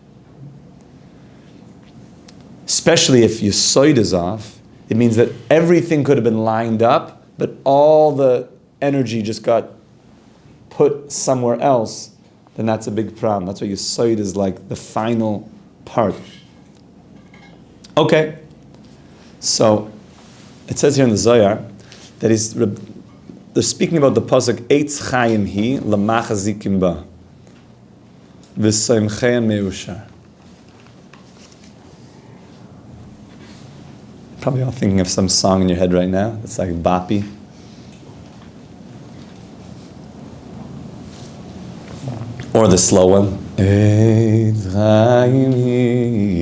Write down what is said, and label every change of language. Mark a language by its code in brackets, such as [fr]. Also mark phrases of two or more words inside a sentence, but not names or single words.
[en] Especially if your soid is off, it means that everything could have been lined up, but all the energy just got put somewhere else, then that's a big problem. That's why your soid is like the final part. Okay. So it says here in the Zohar that they're speaking about the pasuk [he] עץ חיים היא למחזיקים בה ותומכיה מאושר. [en] Probably all thinking of some song in your head right now. It's like Bapi. Or the slow one. [he] עץ חיים היא.